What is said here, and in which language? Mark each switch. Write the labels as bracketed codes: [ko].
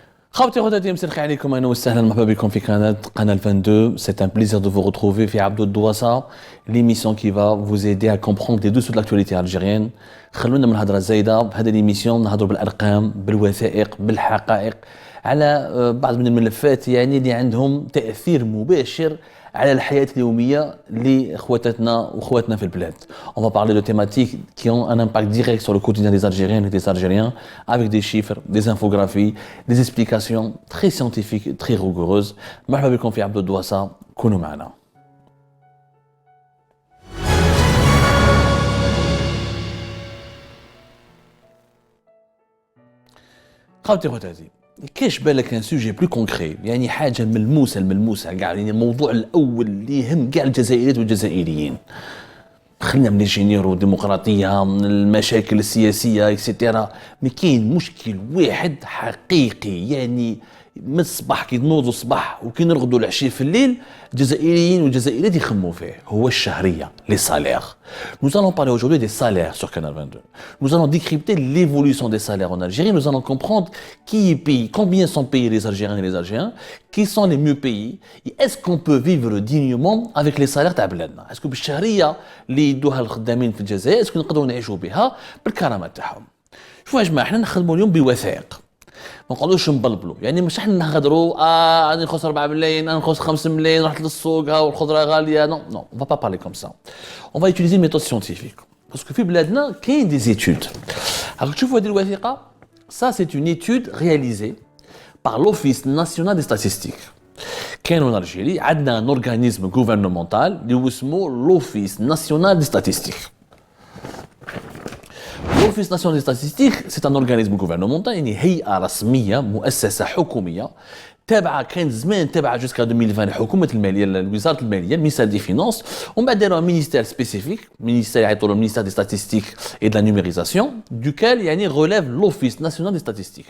[ar] خاوتي خواتاتي مساء الخير عليكم اهلا وسهلا مرحبا بكم في قناه 22. [fr] C'est un plaisir de vous retrouver في عبدو الدواسة, l'émission qui va vous aider à comprendre les dessous de l'actualité algérienne. [ar] خلونا من الهضره الزايده. بهذه l'émission نهضروا بالارقام بالوثائق بالحقائق على بعض من الملفات يعني اللي عندهم تاثير مباشر على الحياة اليومية لإخواتنا وإخواتنا في البلاد. [fr] On va parler de thématiques qui ont un impact direct sur le quotidien des Algériennes et des Algériens avec des chiffres, des infographies, des explications très scientifiques, très rigoureuses. [ar] مرحبا بكم في عبد الدواسة, كونوا معنا. خوتي خواتاتي, كاش بالك ان سوجي بلو كونكري, يعني حاجه ملموسه كاع, يعني الموضوع الاول اللي يهم كاع الجزائريات والجزائريين. خلينا من الجينيرو الديمقراطيه, من المشاكل السياسيه اكسيتيرا, مي كاين مشكل واحد حقيقي يعني من الصباح كي نوضوا الصباح وكي نرقدوا العشيه في الليل الجزائريين والجزائريات يخموا فيه, هو الشهريه, [fr] les salaires. Nous allons parler aujourd'hui des salaires sur Canal 22. Nous allons décrypter l'évolution des salaires en Algérie. Nous allons comprendre qui paye, combien sont payés les Algériens et les Algériens, qui sont les mieux payés, et est-ce qu'on peut vivre dignement avec les salaires [ar] تاع بلادنا. [fr] Est-ce que [ar] بالشهريه اللي يدوها الخدامين في الجزائر [fr] est-ce que [ar] نقدروا نعيشوا بها بالكرامات تاعهم. شوفوا يا جماعه, احنا نخدموا اليوم بوثائق, ما نقعدوش نبلبلوا, يعني مش احنا نهضروا انا نخسر 4 ملايين, انا نخسر 5 ملايين, رحت للسوق والخضره غاليه. [fr] نو on va pas parler comme ça. On va utiliser une méthode scientifique parce que [ar] في بلادنا كاين [fr] des études. [ar] راك تشوفوا هذه الوثيقه, [fr] ça c'est une étude réalisée par l'Office national des statistiques. [ar] كاين [fr] en Algérie [ar] عندنا [fr] un organisme gouvernemental [ar] اللي هو اسمه [fr] l'Office national des statistiques. l'Office national des statistiques c'est un organisme gouvernemental, [ar] يعني هيئة رسمية مؤسسة حكومية تابعة, كان زمان تابعة [fr] jusqu'à 2020 [ar] حكومة المالية, وزارة المالية, المينيستير دي فينانس, ومن بعد داروا مينيستير سبيسيفيك, مينيستير يعيطوا له مينيستير دي ستاتستيك [fr] et de la numérisation, duquel [ar] يعني [fr] relève l'Office national des statistiques.